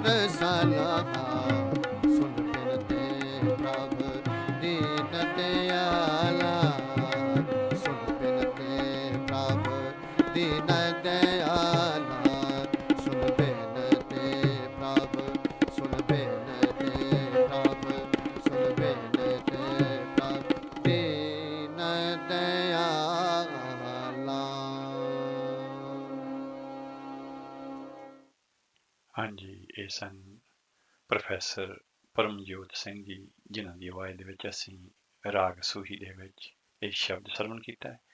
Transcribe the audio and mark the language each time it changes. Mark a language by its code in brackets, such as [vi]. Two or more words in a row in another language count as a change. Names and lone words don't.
[hi] साना सुन बिनती प्रभु दीन दयाला सुन बिनती प्रभु दीन दयाला सुन बिनती प्रभु सुन बिनती प्रभु सुन बिनती प्रभु दीन दयाला। [pa] ਹਾਂਜੀ, ਇਹ ਸਨ ਪ੍ਰੋਫੈਸਰ ਪਰਮਜੋਤ ਸਿੰਘ ਜੀ, ਜਿਨ੍ਹਾਂ ਦੀ ਆਵਾਜ਼ ਦੇ ਵਿੱਚ ਅਸੀਂ ਰਾਗ ਸੂਹੀ ਦੇ ਵਿੱਚ ਇਹ ਸ਼ਬਦ ਸਰਵਣ ਕੀਤਾ ਹੈ।